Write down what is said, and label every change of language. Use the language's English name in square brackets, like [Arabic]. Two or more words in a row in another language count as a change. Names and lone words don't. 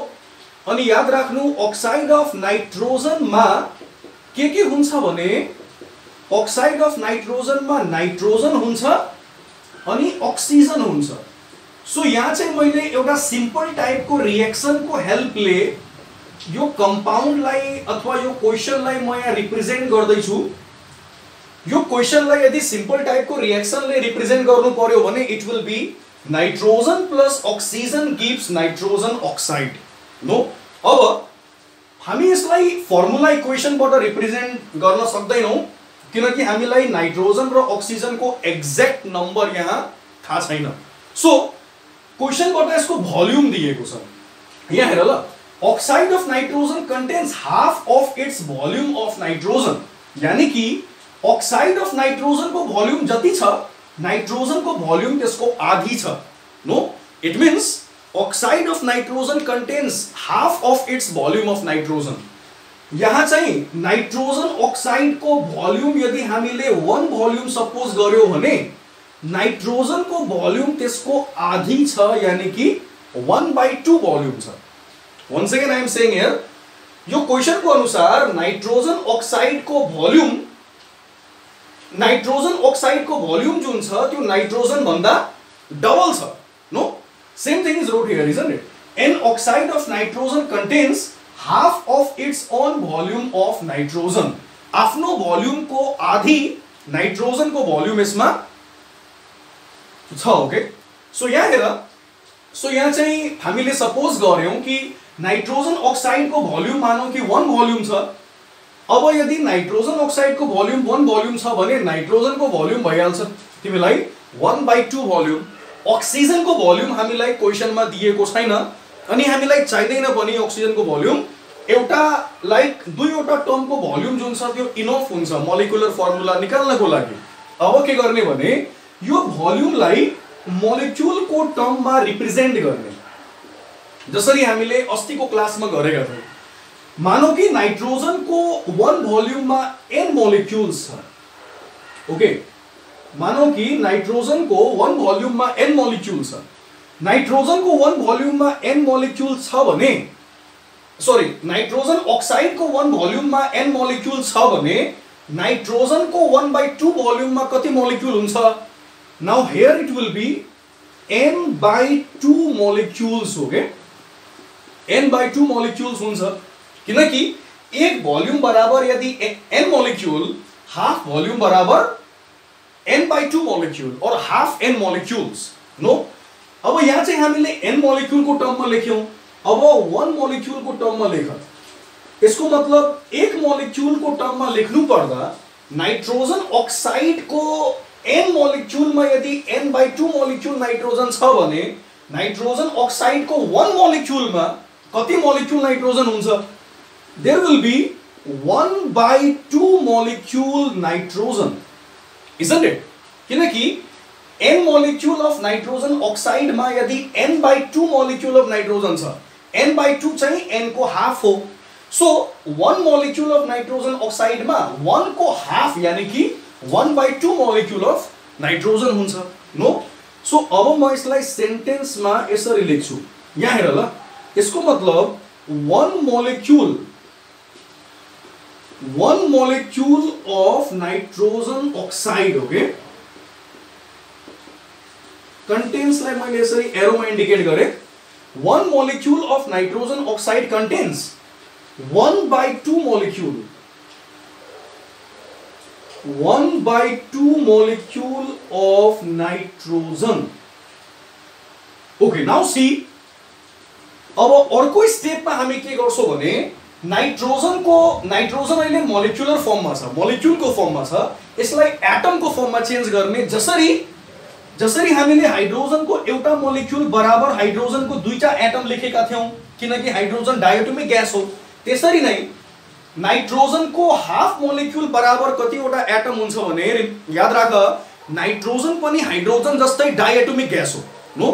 [Nepali] अनि याद राख्नु [English] oxide of nitrogen [Nepali] मा के हुन्छ भने [English] oxide of nitrogen [Nepali] मा नाइट्रोजन हुन्छ अनि ऑक्सीजन हुन्छ. सो यहाँ चाहिँ मैले एउटा [English] simple type [Nepali] को रिएक्सन को हेल्प ले यो कंपाउंड लाई अथवा यो क्वेशन लाई म यहाँ रिप्रेजेन्ट गर्दै छु. यो क्वेशन लाई यदि [English] simple type [Nepali] को रिएक्सन ले रिप्रेजेन्ट गर्नु पर्यो भने [English] it will be nitrogen plus oxygen gives nitrogen oxide. [Nepali] नो, अब हामी यसलाई [English] formula equation [Nepali] बाट रिप्रेजेन्ट गर्न सक्दैनौ किनकि हामीलाई नाइट्रोजन र ऑक्सीजन को [English] exact number [Nepali] यहाँ थाहा छैन. [English] so question [Nepali] बाट यसको भोल्युम दिएको छ. यहाँ हेर ल, [English] oxide of nitrogen contains half of its volume of nitrogen. [Nepali] यानी कि [English] oxide of nitrogen [Nepali] को वॉल्यूम जति छ नाइट्रोजन को वॉल्यूम त्यसको आधी छ. [English] no, it means oxide of nitrogen contains half of its volume of nitrogen. [Nepali] यहाँ चाहिँ नाइट्रोजन ऑक्साइड को वॉल्यूम यदि हामीले 1 वॉल्यूम सपोज गर्यो भने नाइट्रोजन को वॉल्यूम त्यसको आधी छ यानी कि 1/2 वॉल्यूम छ. [English] Once again I am saying here, [Nepali] यो क्वेशन को अनुसार नाइट्रोजन ऑक्साइड को वॉल्यूम जुन छ त्यो नाइट्रोजन भन्दा डबल छ. [English] no, same thing is wrote here, isn't it? An oxide of nitrogen contains half of its own volume of nitrogen. [Nepali] आफ्नो वॉल्यूम को आधी नाइट्रोजन को वॉल्यूम यसमा छ. [English] okay, so [Nepali] यहाँ हेर, सो यहाँ चाहिँ हामीले सपोज गर्यौं कि नाइट्रोजन ऑक्साइड को वॉल्यूम मानौ कि 1 वॉल्यूम छ. अब यदि नाइट्रोजन ऑक्साइड को वॉल्यूम 1 वॉल्यूम छ भने नाइट्रोजन को वॉल्यूम भइहाल्छ तिमीलाई 1/2 वॉल्यूम. ऑक्सीजन को वॉल्यूम हामीलाई क्वेशन मा दिएको छैन अनि हामीलाई चाहिदैन पनि ऑक्सीजन को वॉल्यूम. एउटा लाइक दुईवटा टर्म को वॉल्यूम जुन छ त्यो इनफ हुन्छ [English] molecular formula [Nepali] निकाल्नको लागि. अब के गर्ने भने यो वॉल्यूम लाई मोलिक्युल को टर्म मा रिप्रेजेन्ट गर्ने जसरी हामीले अस्तिको क्लासमा गरेका थियौं. मानौ कि नाइट्रोजन को 1 वॉल्यूम मा n मोलिक्युल्स छ. ओके, मानौ कि नाइट्रोजन को 1 वॉल्यूम मा n मोलिक्युल्स छ. नाइट्रोजन को 1 वॉल्यूम मा n मोलिक्युल्स छ भने सॉरी नाइट्रोजन ऑक्साइड को 1 वॉल्यूम में n मोलिक्यूल छ भने नाइट्रोजन को 1/2 वॉल्यूम में कति मोलिक्यूल हुन्छ? [English] now here it will be n/2 molecules [Nepali] हो के n/2 मोलिक्यूल्स हुन्छ किनकि एक वॉल्यूम बराबर यदि n मोलिक्यूल हाफ वॉल्यूम बराबर n/2 मोलिक्यूल और हाफ n मोलिक्यूल्स नो। अब यहाँ चाहिँ हामीले n मोलिक्यूल को टर्म में लेख्यौं, अब 1 मोलिक्यूल को टर्म में लेख। [Hindi] इसको मतलब [Nepali] एक मोलिक्यूल को टर्म में लेख्नु पर्दा नाइट्रोजन ऑक्साइड को n मोलिक्यूल में यदि n/2 मोलिक्यूल नाइट्रोजन छ भने नाइट्रोजन ऑक्साइड को 1 मोलिक्यूल में कति मोलिक्यूल नाइट्रोजन हुन्छ? [English] there will be 1/2 molecule nitrogen, isn't it? [Nepali] किनकि [English] n molecule of nitrogen oxide [Nepali] में यदि [English] n/2 molecule of nitrogen [Nepali] छ, n/2 चाहिँ n को हाफ हो। [English] so 1 molecule of nitrogen oxide [Nepali] में 1 को हाफ यानी कि [English] 1/2 molecule of nitrogen [Nepali] हुन्छ नो। सो अब म यसलाई सेन्टेन्स में यसरी लेख्छु, यहाँ हेर ल। यसको मतलब [English] 1 molecule of nitrogen oxide okay contains [Nepali] लाई मैले यसरी एरो में इंडिकेट गरे। [English] 1 molecule of nitrogen oxide contains 1/2 molecule 1/2 molecule of nitrogen. Okay, now see. [Nepali] अब अर्को स्टेप में हामी के गर्छौं भने नाइट्रोजन अहिले [English] molecular form [Nepali] में छ, मोलिक्युल को फर्म में छ, यसलाई एटम को फर्म में चेन्ज गर्ने। जसरी हामीले हाइड्रोजन को एउटा मोलिक्युल बराबर हाइड्रोजन को दुईटा एटम लेखेका थियौं किनकि हाइड्रोजन [English] diatomic gas [Nepali] हो, त्यसरी नै नाइट्रोजन को हाफ मोलिक्यूल बराबर कतिवटा एटम हुन्छ भने याद राख नाइट्रोजन पनि हाइड्रोजन जस्तै [English] diatomic gas [Nepali] हो नो।